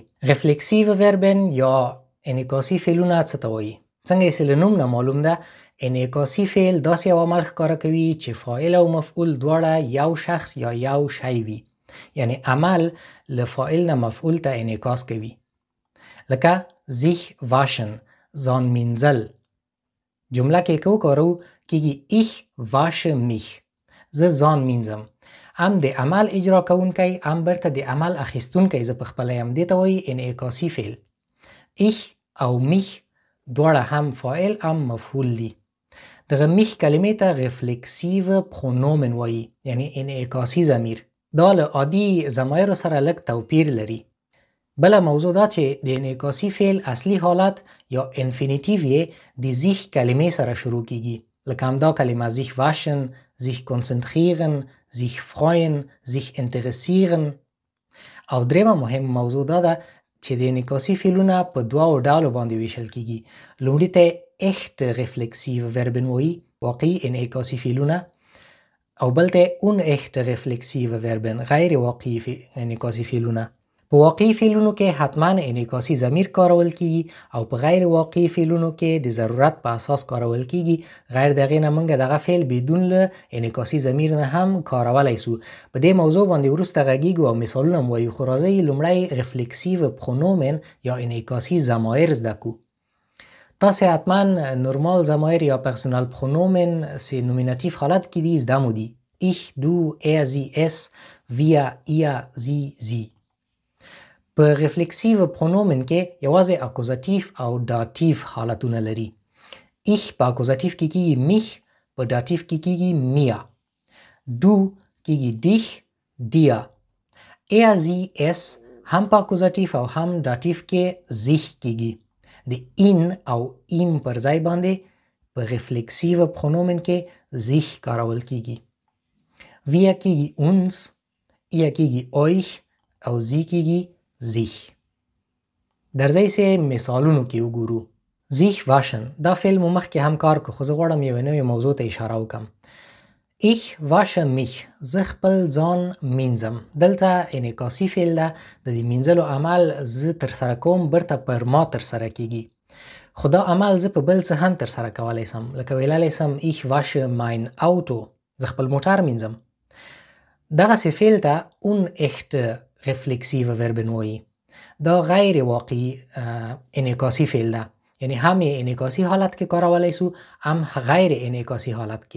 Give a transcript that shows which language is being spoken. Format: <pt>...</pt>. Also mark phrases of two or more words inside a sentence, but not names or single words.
<de>reflexive Verben</de> <ps>یا انعکاسي فعلونه څه ته وایي؟ څنګه چې له نوم نه معلوم ده، انعکاسي فعل داسې یو عمل ښکاره کوي چې فاعل او مفعول دواړه یو شخص یا یو شی وي، یعنی عمل له فاعل نه مفعول ته انعکاس کوي. لکه</ps> <de>sich waschen</de> <ps>ځان مینځل. جمله کې که وکارو کېږي</ps> <de>ich wasche mich،</de> <ps>زه ځان مینځم. هم د عمل اجرا کوونکی هم برته د عمل اخیستونکی زه پخپله یم. دې ته وایي انعکاسي فعل. ich او mich دواړه هم فاعل هم مفعول دي. دغه mich کلمې ته</ps> <de>reflexive pronomen</de> <ps>وایي، یعنی انعکاسي ضمیر. دا له عادي ضمایرو سره لږ توپیر لري. بله موضوع دا چې د انعکاسي فعل اصلي حالت یا انفینیټیو یې د sich کلمې سره شروع کیږي. لکه همدا کلمه</ps> <de>sich waschen، sich konzentrieren، sich freuen، sich interessieren.</de> <ps>او دریمه مهم موضوع دا ده چې د انعکاسي فعلونه په دوو ډولو باندې ویشل کیږي. لومړي ته</ps> <de>echte reflexive Verben</de> <ps>وایي، واقعي انعکاسي فعلونه، او بل ته</ps> <de>unechte reflexive Verben،</de> <ps>غیر واقعي انعکاسي فعلونه. په واقعي فعلونو کې حتما انعکاسي ضمیر کارول کیږي او په غیر واقعي فعلونو کې د ضرورت په اساس کارول کیږي. غیر د هغې نه موږ دغه فعل بدون له انعکاسي ضمیر نه هم کارولی سو. په دې موضوع باندې وروسته غږیږو او مثالونه هم وایو، خو راځئ لومړی</ps> <de>reflexive pronomen</de> <ps>یا انعکاسي ضمایر زده کو. تاسې حتما نورمال ضمایر یا</ps> <de>Personal Pronomen</de> <ps>چې نومیناتیو حالت کې دي زده مو دي.</ps> <de>ich، du، er، sie، es، wir، ihr، sie، sie.</de> <ps>په</ps> <de>reflexive pronomen</de> <ps>کې یوازې اکوزاتیو او داتیو حالتونه لري. ich په اکوزاتیو کې کېږي mich، په داتیو کې کېږي mir.</ps> <de>du کېږي dich، dir. er، sie، es</de> <ps>هم په اکوزاتیو او هم داتیو کې sich کېږي. د in او im پر ځای باندې په</ps> <de>reflexive pronomen</de> <ps>کې sich کارول کېږي.</ps> <de>wir کېږي uns، ihr کېږي euch او sie کېږي sich.</de> <ps>درځئ چې مثالونو کې وګورو.</ps> <de>sich waschen</de> <ps>دا فعل مو مخکې هم کار کو، خو زه غواړم یوه نوې موضوع ته اشاره وکړم.</ps> <de>ich wasche mich،</de> <ps>زه خپل ځان مینځم. دلته انعکاسي فعل ده. د دې مینځلو عمل زه ترسره کوم، برته پر ما ترسره کیږي، خو دا عمل زه په بل څه هم ترسره کولی سم. لکه ویلی سم</ps> <de>ich wasche mein Auto،</de> <ps>زه خپل موټر مینځم. دغسې فعل ته</ps> <de>unechte reflexive Verben</de> <ps>وایي. دا غیر واقعي انعکاسي فعل ده، یعنی هم یې انعکاسي حالت کې کارولی سو هم غیر انعکاسي حالت کې.</ps>